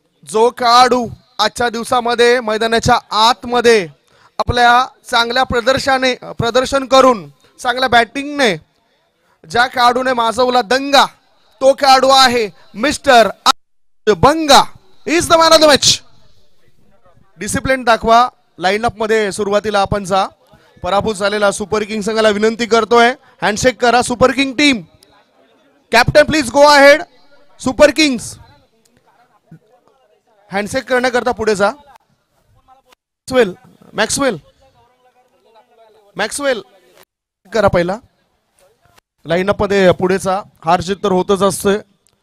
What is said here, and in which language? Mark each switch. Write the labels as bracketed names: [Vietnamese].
[Marathi] जो खेळाडू आजच्या दिवसामध्ये मैदानाच्या आतमध्ये आपल्या चांगल्या प्रदर्शन करून चांगल्या बॅटिंगने ज्या खेळाडूने माजवला दंगा तो खेळाडू आहे mister Banga. [English] Is the man of the match. [Marathi] Discipline दाखवा. लाईनअप मध्ये सुरुवातीला आपण जा. पराभूत झालेला सुपर किंग संघाला विनंती करतोय हँडशेक करा. [English] Super king team captain please go ahead. [Marathi] Super Kings handshake करण्याकरता पुढे जा. मॅक्सवेल मॅक्सवेल करा पहिला. लाईनअप मध्ये पुढेचा. हार जीत तर होतच असते.